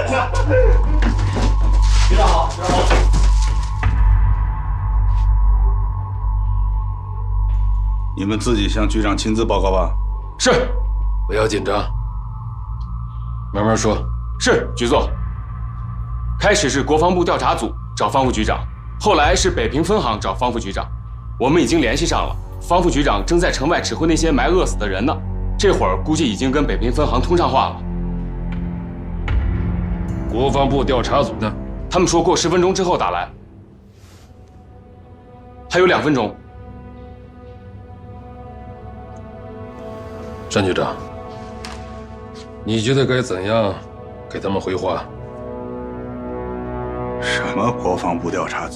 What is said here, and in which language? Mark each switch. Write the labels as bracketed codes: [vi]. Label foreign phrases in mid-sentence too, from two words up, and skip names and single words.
[zh] 局長好，局長好。你们自己向局长亲自报告吧。是，不要紧张，慢慢说。是，局座。开始是国防部调查组找方副局長，后来是北平分行找方副局長，我们已经联系上了。方副局长正在城外指挥那些埋饿死的人呢，这会儿估計已经跟北平分行通上话了。国防部調查組呢？他們說過10分鐘之後打來，還有2分鐘。单局長，你覺得該怎樣給他們回話？什麼國防部調查組？